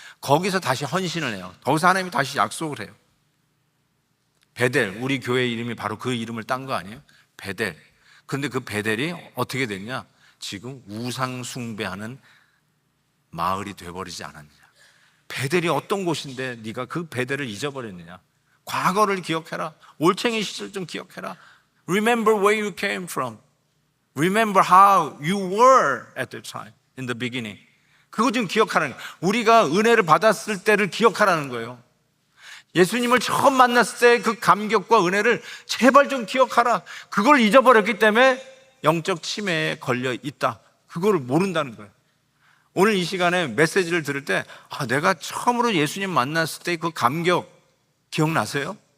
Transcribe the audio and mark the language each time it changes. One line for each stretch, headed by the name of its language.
Korean: 거기서 다시 헌신을 해요. 거기서 하나님이 다시 약속을 해요. 베델, 우리 교회 이름이 바로 그 이름을 딴 거 아니에요? 베델. 그런데 그 베델이 어떻게 됐냐? 지금 우상 숭배하는 마을이 돼버리지 않았느냐. 베델이 어떤 곳인데 네가 그 베델을 잊어버렸느냐. 과거를 기억해라. 올챙이 시절 좀 기억해라.
English: Remember where you came from. Remember how you were at the time, in the beginning.
Korean: 그거 좀 기억하라는 거예요. 우리가 은혜를 받았을 때를 기억하라는 거예요. 예수님을 처음 만났을 때 그 감격과 은혜를 제발 좀 기억하라. 그걸 잊어버렸기 때문에 영적 치매에 걸려 있다. 그걸 모른다는 거예요. 오늘 이 시간에 메시지를 들을 때 내가 처음으로 예수님 만났을 때 그 감격 기억나세요?